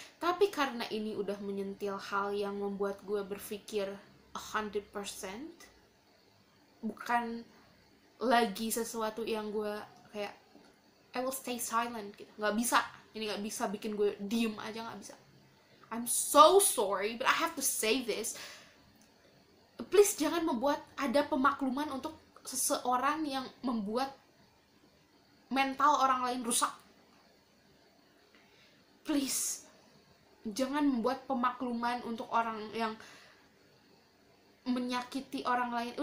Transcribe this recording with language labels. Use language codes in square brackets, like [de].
[id] Tapi karena ini udah menyentil hal yang membuat gue berpikir 100%, bukan lagi sesuatu yang gue kayak [en] I will stay silent [id] gitu. Nggak bisa, ini nggak bisa bikin gue diem aja, nggak bisa. [en] I'm so sorry, but I have to say this. [id] Please jangan membuat ada pemakluman untuk seseorang yang membuat mental orang lain rusak. Please, jangan membuat pemakluman untuk orang yang menyakiti orang lain.